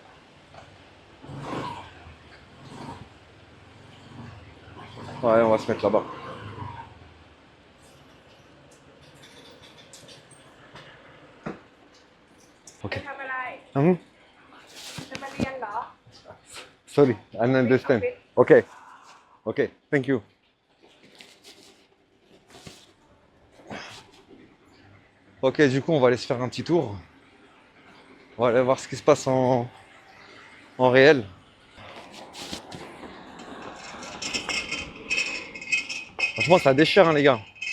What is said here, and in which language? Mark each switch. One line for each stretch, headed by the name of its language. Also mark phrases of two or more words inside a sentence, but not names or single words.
French: Ouais, on va se mettre là-bas. Ok.
Thai: ทำอะไร Mhm. จะมาเรียนเหรอ
English: Sorry, I don't understand. Ok, ok, thank you.
French: Ok, du coup, on va aller se faire un petit tour. On va aller voir ce qui se passe en réel. Franchement, ça déchire, hein, les gars.